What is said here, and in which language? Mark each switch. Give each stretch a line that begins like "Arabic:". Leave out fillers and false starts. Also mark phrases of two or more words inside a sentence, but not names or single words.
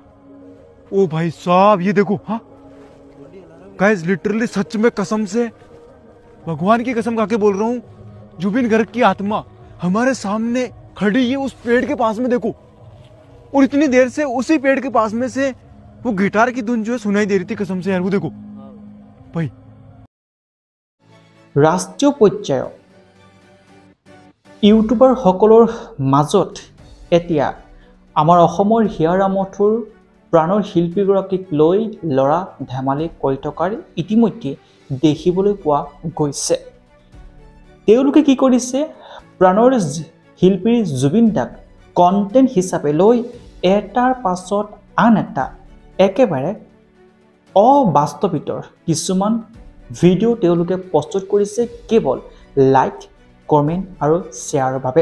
Hindi: ओ भाई साहब ये देखो हाँ गाइस लिटरली सच में कसम से भगवान की कसम खा के बोल रहा हूँ जुबिन गर्ग की आत्मा हमारे सामने खड़ी है उस पेड़ के पास में देखो। और इतनी देर से उसी पेड़ के पास में से वो गिटार की धुन जो है सुनाई दे रही थी कसम से यार वो देखो भाई।
Assamese: राष्ट्रीय পৰ্যায়ৰ ইউটিউবাৰ সকলৰ মাজত এতিয়া আমাৰ অসমৰ হিয়াৰ আমঠুৰ প্ৰাণৰ শিল্পীগৰাকীক লৈ লৰা ধেমালি কৰি থকাৰ ইতিমধ্যে দেখিবলৈ পোৱা গৈছে। তেওঁলোকে কি কৰিছে প্ৰাণৰ শিল্পী জুবিন দাক কন্টেন্ট হিচাপে লৈ এটাৰ পাছত আন এটা একেবাৰে অবাস্তৱিতৰ কিছুমান ভিডিও তেওঁলোকে প্ৰস্তুত কৰিছে কেৱল লাইক কমেন্ট আৰু শ্বেয়াৰৰ বাবে।